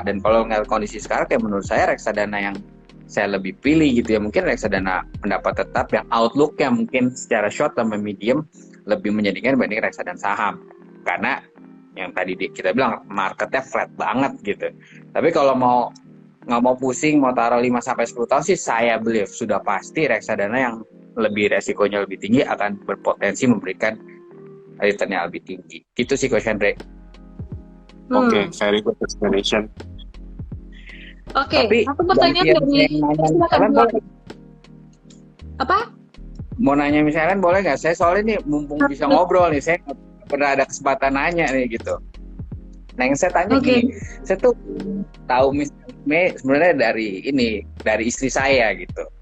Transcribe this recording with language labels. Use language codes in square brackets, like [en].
[id] Dan kalau ngeliat kondisi sekarang, kayak menurut saya reksadana yang saya lebih pilih gitu ya, mungkin reksadana pendapat tetap yang outlooknya mungkin secara short sama medium lebih menjadikan dibanding reksadana saham, karena yang tadi kita bilang marketnya flat banget gitu. Tapi kalau nggak mau pusing, mau taruh 5-10 tahun sih, saya believe sudah pasti reksadana yang lebih resikonya lebih tinggi akan berpotensi memberikan return yang lebih tinggi. Gitu sih Coach Andre. [en] Oke, very good explanation. [id] Oke, Tapi aku pertanyaan dari silakan. Apa? Mau nanya misalnya boleh nggak? Saya soalnya nih mumpung bisa ngobrol nih, saya nggak pernah ada kesempatan nanya nih gitu. Nah yang saya tanya gini, saya tuh tahu misalnya sebenarnya dari istri saya gitu.